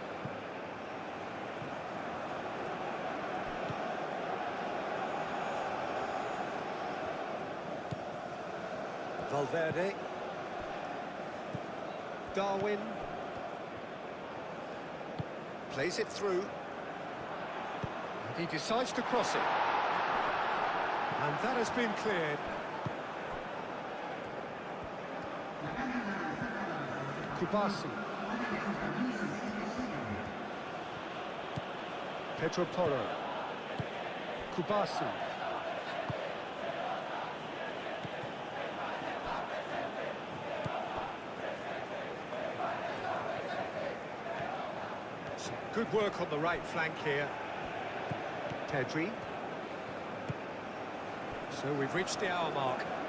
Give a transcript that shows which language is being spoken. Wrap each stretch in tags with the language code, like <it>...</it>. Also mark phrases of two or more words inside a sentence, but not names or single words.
<en>Valverde. Darwin. Plays it through. And he decides to cross it. And that has been cleared. Kubasi. Pedro Porro. Kubasi. Some good work on the right flank here. Pedri. So we've reached the hour mark.</en>